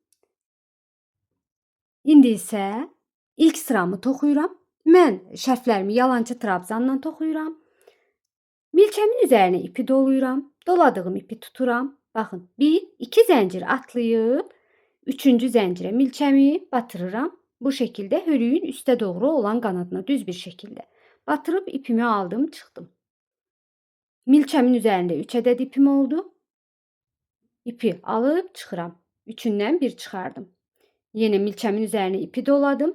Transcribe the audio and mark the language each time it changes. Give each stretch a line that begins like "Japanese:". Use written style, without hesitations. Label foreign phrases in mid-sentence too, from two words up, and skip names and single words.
Azerbaijani: İndi isə ilk sıramı toxuyuram. Mən şərflərimi yalancı trabzanla toxuyuram. Milçəmin üzərinə ipi doluyuram. Doladığım ipi tuturam. Baxın, 1-2 zəncir atlayıb 3-cü zəncirə milçəmi batırıram.
Turkish: Bu şekilde hörüğün üste doğru olan kanadına düz bir şekilde batırıp ipimi aldım, çıktım.
Azerbaijani: Milçəmin üzerinde 3 ədəd ipim oldu. İpi alıp çıxıram. Üçündən bir çıxardım. Yine milçəmin üzerine ipi doladım.